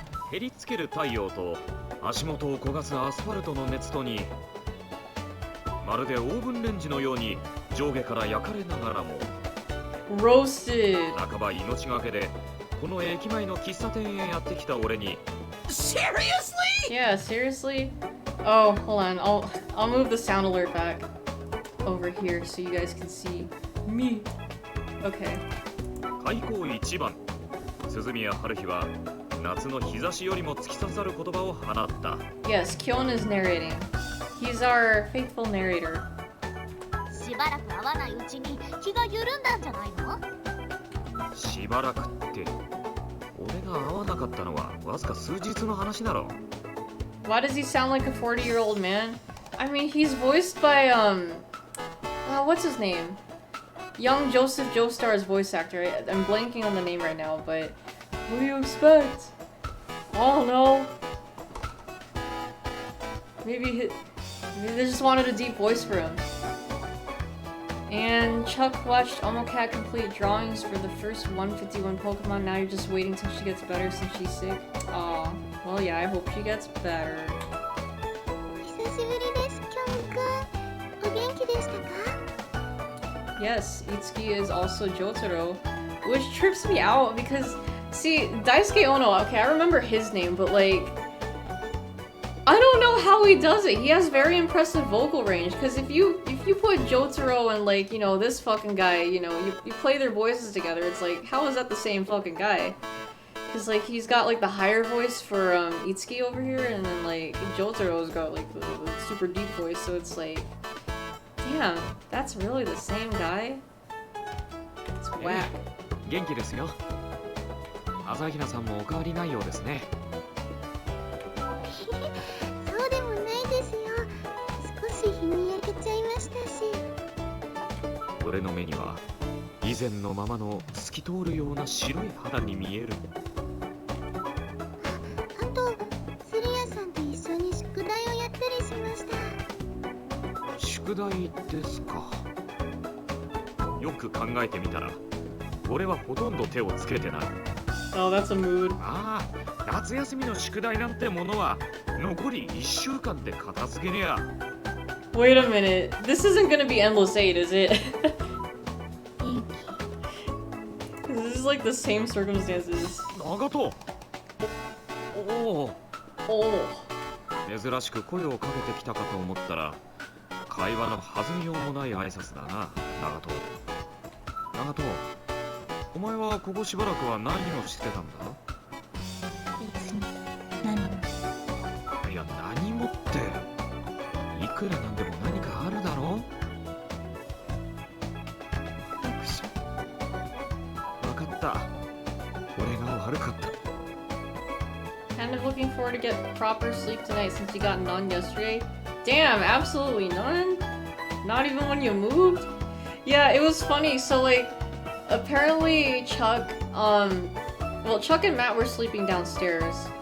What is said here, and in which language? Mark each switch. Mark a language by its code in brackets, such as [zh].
[ja] 照りつける太陽と足元を焦がすアスファルトの熱とに、まるでオーブンレンジのように上下から焼かれながらも [en] Roasted. [ja] 半ば命がけでこの駅前の喫茶店へやってきた俺に [en] Yeah, seriously? Oh, hold on. I'll move the sound alert back over here so you guys can see me. Okay. [ja] 開口一番、鈴宮春日は夏の日差しよりも突き刺さる言葉を放った。 [en] Yes, Kyon is narrating. He's our faithful narrator. [ja] しばらく会わないうちに気が緩んだんじゃないの？しばらくって俺が会わなかったのはわずか数日の話だろ。 [en] Why does he sound like a 40-year-old man? I mean, he's voiced by, what's his name? Young Joseph Joestar's voice actor. I'm blanking on the name right now, but what do you expect? I don't know. Maybe they just wanted a deep voice for him. And Chuck watched Omocat complete drawings for the first 151 Pokemon. Now you're just waiting till she gets better since she's sick. Aw, well yeah, I hope she gets better. [ja] 久しぶりです、きょんくん。お元気でしたか？ [en] Yes, Itsuki is also Jotaro, which trips me out because, see, Daisuke Ono, okay, I remember his name, but like, I don't know how he does it. He has very impressive vocal range, because if you put Jotaro and like, you know, this fucking guy, you know, you play their voices together, it's like, how is that the same fucking guy? Because like, he's got like the higher voice for Itsuki over here, and then like, Jotaro's got like the super deep voice, so it's like, damn, that's really the same guy? It's whack. [ja] 元気ですよ。朝比奈さんもお変わりないようですね。そうでもないですよ。少し日に焼けちゃいましたし。俺の目には以前のままの透き通るような白い肌に見える。あと、鶴屋さんと一緒に宿題をやったりしました。宿題ですか。よく考えてみたら俺はほとんど手をつけてない。 [en] Oh, that's a mood. [ja] ああ、夏休みの宿題なんてものは残り1週間で片付けりゃ。 [en] Wait a minute. This isn't gonna be Endless 8, is it? [ja] 元 [en] This is like the same circumstances. [ja] 長門。おお。 [en] Oh. [ja] 珍しく声をかけてきたかと思ったら会話の弾みようもない挨拶だな、長門。長門、お前はここしばらくは何をしてたんだ？別に何も。いや、何もって、いくらなんでも何かあるだろ？読書。分かった。俺が悪かった。 [en] Kind of looking forward to get proper sleep tonight since you got none yesterday. Damn, absolutely none? Not even when you moved? Yeah, it was funny. So like, apparently Chuck, well, Chuck and Matt were sleeping downstairs.